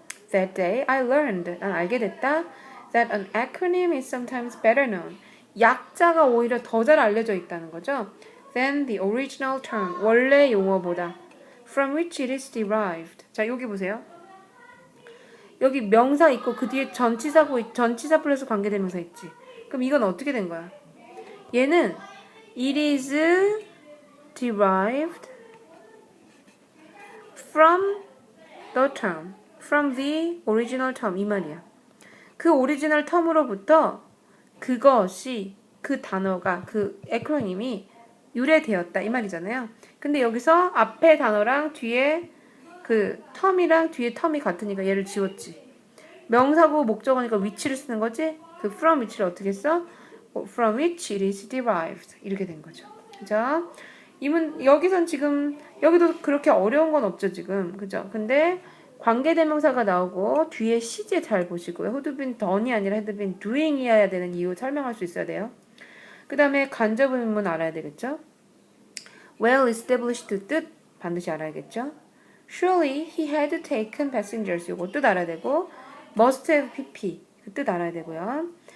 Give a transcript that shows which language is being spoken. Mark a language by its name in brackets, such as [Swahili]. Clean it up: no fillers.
[English] That day I learned. [Korean] 난 알게 됐다. [English] That an acronym is sometimes better known. [Korean] 약자가 오히려 더 잘 알려져 있다는 거죠. [English] Than the original term. [Korean] 원래 용어보다. [English] From which it is derived. [Korean] 자, 여기 보세요. 여기 명사 있고 그 뒤에 전치사 플러스 관계대명사 있지. 그럼 이건 어떻게 된 거야? 얘는 [English] it is derived from the term. From the original term. [Korean] 이 말이야. 그 오리지널 텀으로부터 그것이 그 단어가 그 에크로님이 유래되었다. 이 말이잖아요. 근데 여기서 앞에 단어랑 뒤에 그 텀이랑 뒤에 텀이 같으니까 얘를 지웠지. 명사고 목적어니까 위치를 쓰는 거지. 그 from 위치를 어떻게 써? [English] From which it is derived. [Korean] 이렇게 된 거죠. 그죠? 여기선 지금 여기도 그렇게 어려운 건 없죠 지금. 그죠? 근데 관계대명사가 나오고 뒤에 시제 잘 보시고요. had been done이 아니라 had been doing이어야 되는 이유 설명할 수 있어야 돼요. 그 다음에 간접 의문문 알아야 되겠죠. well established 뜻 반드시 알아야겠죠. [English] Surely he had taken passengers. [Korean] 요거 뜻 알아야 되고 must have pp 그 뜻 알아야 되고요.